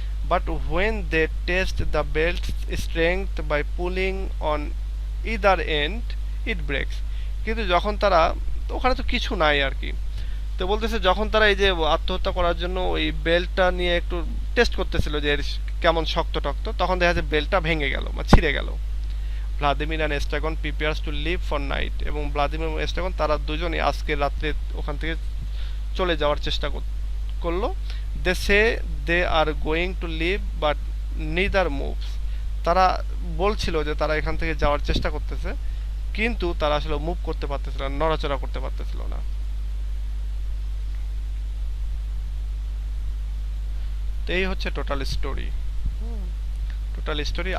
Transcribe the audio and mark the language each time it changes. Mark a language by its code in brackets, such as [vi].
[en] But when they test the belt's strength by pulling on either end, it breaks. [bn] কিন্তু যখন তারা, ওখানে তো কিছু নাই আর কি, তো বলতেছে যখন তারা এই যে আত্মহত্যা করার জন্য ওই বেল্টটা নিয়ে একটু টেস্ট করতেছিল যে এর কেমন শক্ত টক্ত, তখন দেখা যায় বেল্টটা ভেঙে গেল বা ছিঁড়ে গেল। [en] Vladimir and Estragon prepares to leave for night, [bn] এবং ভ্লাদিমির এবং এস্ট্রাগন তারা দুজনই আজকে রাত্রে ওখান থেকে চলে যাওয়ার চেষ্টা করলো। [en] They say they are going to leave but neither moves. [bn] তারা বলছিল যে তারা এখান থেকে যাওয়ার চেষ্টা করতেছে, কিন্তু তারা আসলে মুভ করতে পারতেছিল না, নড়াচড়া করতে পারতেছিল না। তো এই হচ্ছে টোটাল স্টোরি।